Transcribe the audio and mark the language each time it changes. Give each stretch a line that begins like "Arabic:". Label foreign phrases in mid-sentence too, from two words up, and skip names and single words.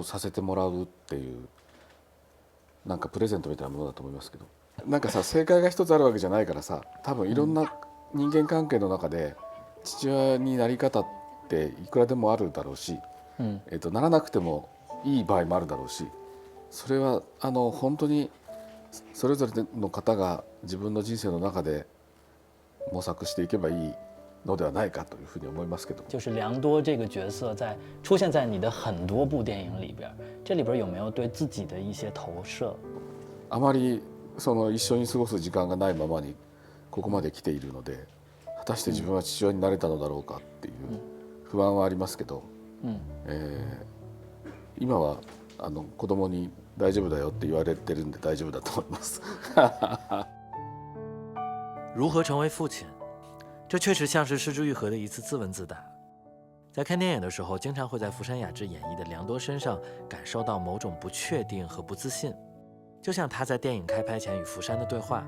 Japanese: させてもらうっていうなんかプレゼントみたいなものだと思いますけど、なんかさ正解が一つあるわけじゃないからさ、多分いろんな人間関係の中で父親になり方っていくらでもあるだろうし、ならなくてもいい場合もあるだろうし、それは本当にそれぞれの方が自分の人生の中で模索していけばいいのではないかというふうに思いますけど。
Chinese: 就是良多这个角色出现在你的很多部电影里边，这里边有没有对自己的一些投射？
Japanese: あまり一緒に過ごす時間がないままにここまで来ているので、果たして自分は父親になれたのだろうかっていう不安はありますけど、今は子供に大丈夫だよって言われてるんで大丈夫だと思います
Chinese: 如何成为父亲？这确实像是是枝裕和的一次自问自答。在看电影的时候，经常会在福山雅治演绎的良多身上感受到某种不确定和不自信，就像他在电影开拍前与福山的对话。